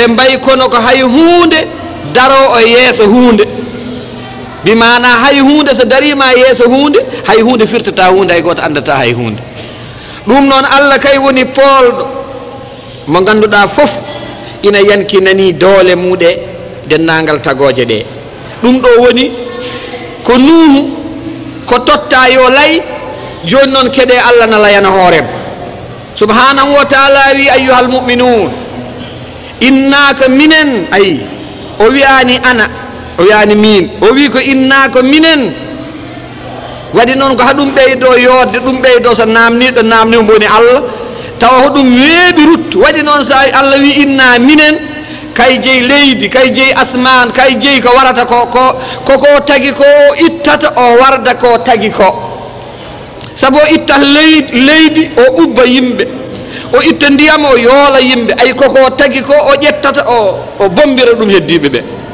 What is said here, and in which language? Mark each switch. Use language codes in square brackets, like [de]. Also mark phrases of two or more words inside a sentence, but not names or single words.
[ff] mbayi kono ko hay hunde daro o yeeso hunde bimana hay hunde so darima yeeso hunde hay hunde firtata hunde hay goto andata hay hunde ɗum noon Allah kay woni polɗo mo ganduɗa foof ina yankinani doole muɗe dennagal tagoje ɗe ɗum ɗo woni ko Nuhu ko totta yo lay joni noon keɗe Allah na layana hoorem [ar] سبحانه وتعالى [ff] wi [ar] أيها المؤمنون [ff] innaka minen ayi o wiyani ana o wiyani min o wi ko innaka minen waɗi noon ko haɗum ɓeydo yodde ɗum ɓeydo so namniɗo namnimo woni Allah tawa hoɗum weeɓi ruttu waɗi noon so Allah wi inna minen kay jeeyi leydi kay jeeyi asman kay jeeyi ko warata koko tagi ko ittata o warda ko tagi ko sabo itta leydi o ubba yimɓe o itta ndiyam o yoola yimɓe ay koko tagi ko o ƴettata o bombira ɗum heddiɓe ɓe